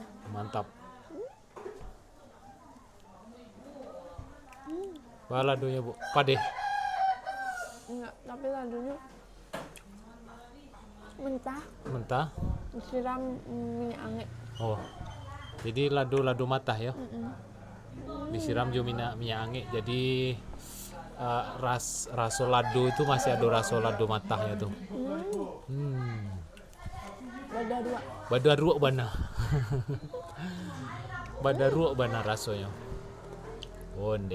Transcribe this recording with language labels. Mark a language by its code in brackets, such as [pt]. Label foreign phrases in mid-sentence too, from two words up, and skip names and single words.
[min] Mantap. Baladonya, Bu. Pade. [id] Enggak, tapi ladunya mentah, Mentah. disiram minyak angin. Oh. Jadi lado matah ya. Disiram juga minyak angin. [min] Jadi raso lado itu masih ada raso lado matahnya tuh. Badaruk bana. Badaruk bana rasanya. Onde.